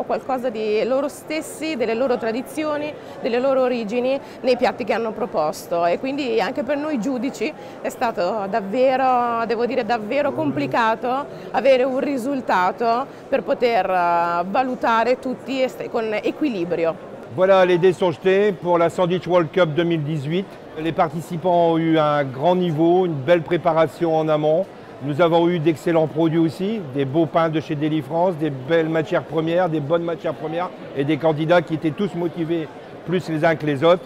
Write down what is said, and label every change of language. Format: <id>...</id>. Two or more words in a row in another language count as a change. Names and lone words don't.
<it>qualcosa di loro stessi, delle loro tradizioni, delle loro origini nei piatti che hanno proposto, e quindi anche per noi giudici è stato davvero, devo dire, davvero complicato avere un risultato per poter valutare tutti con equilibrio.</it> <fr>Voilà, les dés sont jetés pour la Sandwich World Cup 2018. Les participants ont eu un grand niveau, une belle préparation en amont. Nous avons eu d'excellents produits aussi, des beaux pains de chez Deli-France, des belles matières premières, des bonnes matières premières et des candidats qui étaient tous motivés plus les uns que les autres.</fr>